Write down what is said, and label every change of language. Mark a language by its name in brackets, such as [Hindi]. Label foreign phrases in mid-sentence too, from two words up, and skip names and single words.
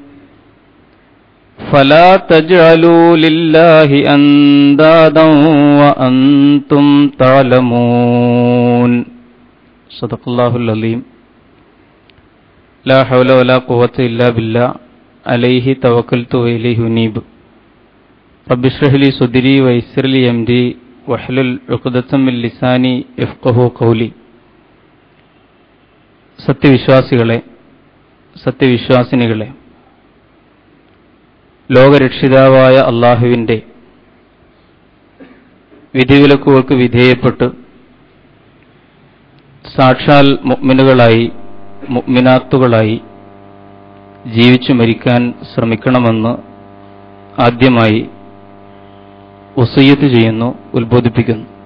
[Arabic] فلا تجعلوا لله أندادا وأنتم تعلمون صدق الله العظيم لا حول ولا قوة إلا بالله عليه توكلت وإليه أنيب رب اشرح لي صدري ويسر لي أمري واحلل عقدة من لساني يفقهوا قولي. [Malayalam] സത്യവിശ്വാസികളെ, സത്യവിശ്വാസിനികളെ, ലോകരക്ഷിതാവായ അള്ളാഹുവിൻ്റെ വിധിവിലക്കുകൾക്ക് വിധേയപ്പെട്ട് സാക്ഷാൽ മുഅ്മിനുകളായി മുഅ്മിനാത്തുകളായി ജീവിച്ചു മരിക്കാൻ ശ്രമിക്കണമെന്ന് ആദ്യമായി വസിയ്യത്ത് ചെയ്യുന്നു, ഉത്ബോധിപ്പിക്കുന്നു.